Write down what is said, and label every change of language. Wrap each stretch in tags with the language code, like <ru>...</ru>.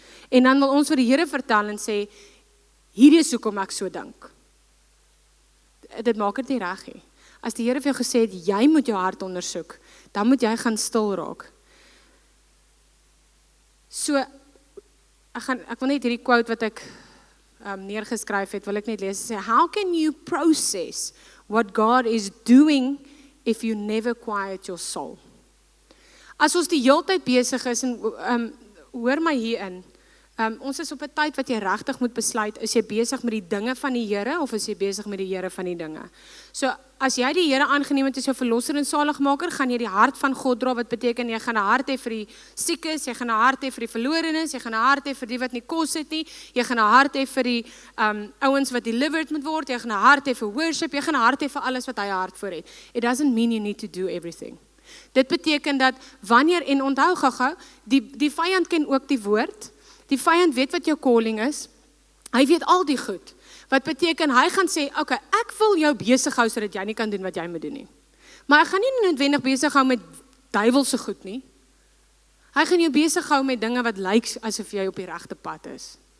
<af>En dan wil ons vir die Here vertel en sê, hierdie is hoekom ek so dink. Dit maak dit nie reg nie. As die Here vir jou gesê het, jy moet jou hart ondersoek, dan moet jy gaan stil raak. So, ek wil net hierdie quote wat ek neergeskryf het, wil ek net lees.</af> <en>Sê, how can you process what God is doing if you never quiet your soul?</en> <af>As ons die hele tyd besig is, en hoor my hierin, ons is op 'n tyd wat jy regtig moet besluit, is jy besig met die dinge van die Here, of is jy besig met die Here van die dinge? So, as jy die Here aangeneem het as jou verlosser en saligmaker, gaan jy die hart van God dra, wat beteken, jy gaan 'n hart hê vir die siekes, jy gaan 'n hart hê vir die verlorenes, jy gaan 'n hart hê vir die wat nie kos het nie, jy gaan 'n hart hê vir die ouens wat delivered moet word, jy gaan 'n hart hê vir worship, jy gaan 'n hart hê vir alles wat hy 'n hart vir het.</af> <en>It doesn't mean you need to do everything.</en> <af>Dit beteken dat, wanneer, en onthou gou-gou, die vyand ken ook die woord, die vyand weet wat jou calling is, hy weet al die goed, wat beteken, hy gaan sê, okay, ek wil jou besig hou, sodat jy nie kan doen wat jy moet doen nie, maar hy gaan nie noodwendig besig hou met duiwelse goed nie, hy gaan jou besig hou met dinge wat lyk asof jy op die regte pad is.</af>